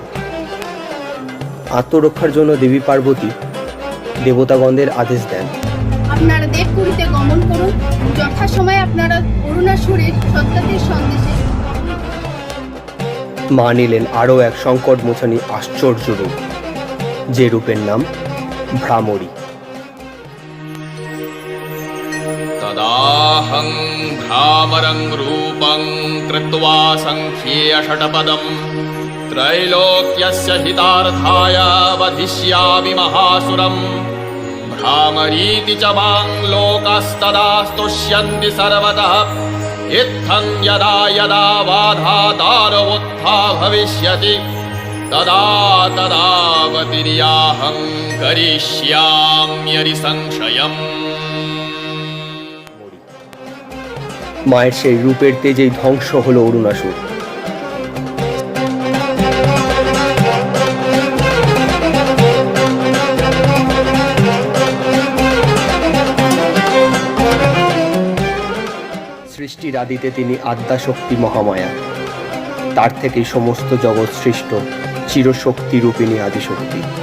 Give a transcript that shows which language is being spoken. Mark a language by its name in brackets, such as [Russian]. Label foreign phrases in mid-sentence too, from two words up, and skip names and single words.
[Bangla] আত্মরক্ষার জন্য দেবী পার্বতী দেবতাগণদের আদেশ দেন, আপনারা দেবপুরীতে গমন করুন, যথাসময়ে আপনারা অরুণাসুরের সত্যাদের সন্দেশে। মা নিলেন আরও এক সংকট মোছানি আশ্চর্য রূপ, যে রূপের নাম ভ্রামরী। [Sanskrit] तदाहं भ्रामरं रूपं कृत्वा संख्ये षट्पदं त्रैलोक्यस्य हितार्थाय वधिष्यामि महासुरम् भ्रामरीति च मां लोकस्तदा स्तुष्यन्ति सर्वतः इत्थं यदा यदा बाधादारवोत्था भविष्यति तदा तदावतिर्याहं करिष्याम्यरि संशयम्। [Bangla] মায়ের সেই রূপের তেজেই ধ্বংস হলো অরুণাসুর। সৃষ্টির আদিতে তিনি আদ্যাশক্তি মহামায়া, তার থেকেই সমস্ত জগৎ সৃষ্ট চিরশক্তি রূপিণী আদিশক্তি।